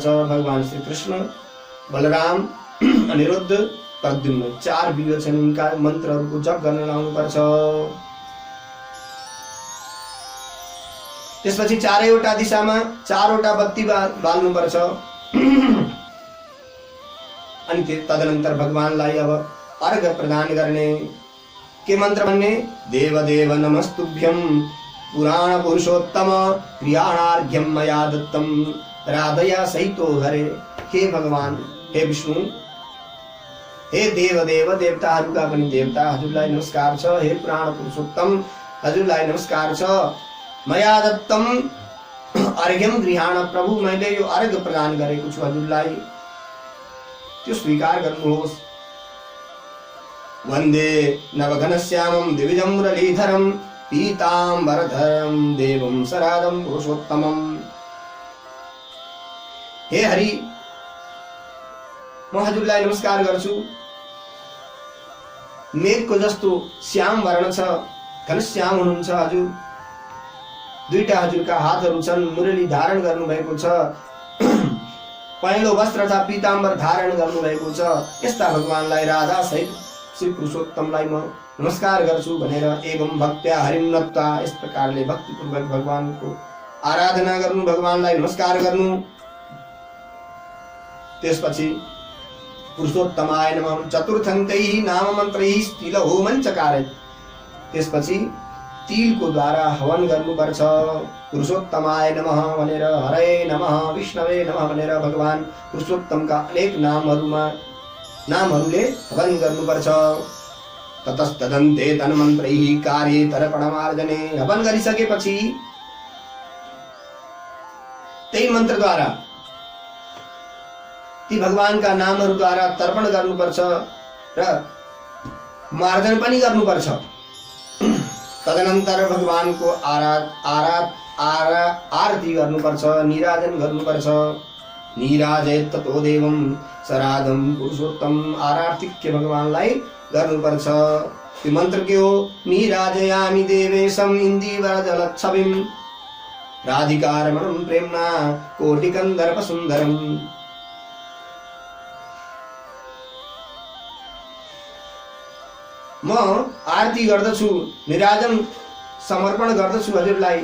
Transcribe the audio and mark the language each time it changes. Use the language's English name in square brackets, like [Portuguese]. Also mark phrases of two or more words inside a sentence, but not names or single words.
[Nepali] भगवान श्री कृष्ण, बलराम, अनिरुद्ध, प्रद्युम्न, चार व्यूह छन्, यिनका मन्त्रहरूको जप गर्न लाउनुपर्छ। त्यसपछि चारैवटा दिशामा चारवटा बत्ती बाल्नुपर्छ। अनि तदनन्तर भगवानलाई अब अर्घ प्रदान गर्ने। के मन्त्र भन्ने? [Sanskrit] देव देव नमस्तुभ्यं पुराण पुरुषोत्तम क्रियाणार्घ्यं मया दत्तं राधया सहितो हरे। [Nepali] हे भगवान, हे विष्णु, हे देव देव, देवताहरूका पनि देवता, हजुरलाई नमस्कार छ। हे पुराण पुरुषोत्तम, हजुरलाई नमस्कार छ। [Sanskrit] मया दत्तम अर्घ्यम गृहाण, [Nepali] प्रभु मैले यो अर्घ प्रदान गरेको छु हजुरलाई, त्यो स्वीकार गर्नुहोस्। [Sanskrit] वन्दे नवघनश्यामं द्विविधं मुरलीधरं पीताम्बरधरं देवं सरादं पुरुषोत्तमं। [Nepali] हे हरि, म हजुरलाई नमस्कार गर्छु। मेघको जस्तो श्याम वर्ण छ, घनश्याम हुनुहुन्छ हजुर। दुईटा हजुरका हातहरू छन्, मुरली धारण गर्नु भएको छ, पहेँलो वस्त्र तथा पीताम्बर धारण गर्नु भएको छ। यस्ता भगवानलाई राधा सहित श्री पुरुषोत्तमलाई म नमस्कार गर्छु भनेर [Sanskrit] एवं भक्त्या हरिं नत्वा, [Nepali] यस प्रकारले भक्तिपूर्वक भगवानको आराधना गर्नु, भगवानलाई नमस्कार गर्नु। [Sanskrit] त्यसपछि पुरुषोत्तमाय नमः चतुर्थन्तैः नाम मन्त्रैः तिल होमं चकारयत्। [Nepali] त्यसपछि तिलको द्वारा हवन गर्नुपर्छ। [Sanskrit] पुरुषोत्तमाय नमः [Nepali] भनेर, [Sanskrit] हरे नमः, विष्णवे नमः [Nepali] भनेर भगवान पुरुषोत्तमका अनेक नामहरूले हवन गर्नुपर्छ। [Sanskrit] ततस्तदन्ते तन्मन्त्रैः कार्ये तर्पणमार्जने। [Nepali] हवन गरिसकेपछि त्यही मन्त्रद्वारा, ती भगवानका नामहरूद्वारा तर्पण गर्नुपर्छ र मार्जन पनि गर्नुपर्छ। तदनन्तर भगवानको आरती गर्नुपर्छ, निराजन गर्नुपर्छ। [Sanskrit] निराजयत ततो देवम सराधम पुरुषोत्तम आरार्तिक्य [Nepali] भगवानलाई गर्नुपर्छ। त्यो मन्त्र के हो? [Sanskrit] निराजयामि देवेशम इन्दीवरजलच्छविम राधिकारमणं प्रेमना कोटिकन्दर्प सुन्दरम। [Nepali] म आरती गर्दछु, निराजन समर्पण गर्दछु हजुरलाई।